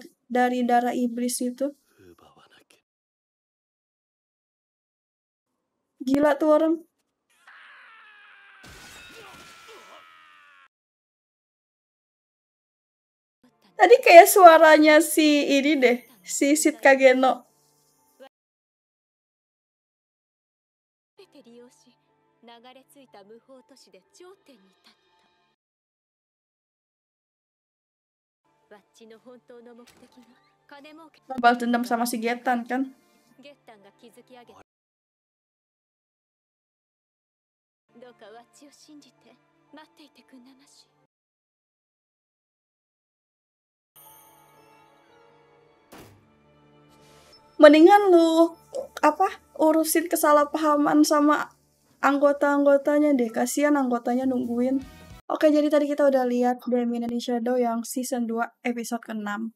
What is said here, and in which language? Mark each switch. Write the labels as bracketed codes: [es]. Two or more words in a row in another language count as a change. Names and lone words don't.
[id] Yang dibuat dari darah iblis itu. Gila tuh orang. Tadi kayak suaranya si ini deh, si Sid Kageno. [ja] 全て利用し流れ着いた無法都市で頂点に立ったワッチの本当の目的が金儲け [id] Balas dendam sama si Getan kan. [ja] ゲッタンが築き上げたどうかワッチを信じて待っていてくんなまし [id] Mendingan lu urusin kesalahpahaman sama anggota-anggotanya deh. Kasihan anggotanya nungguin. Oke, jadi tadi kita udah lihat Damien in Shadow yang season 2 episode ke-6.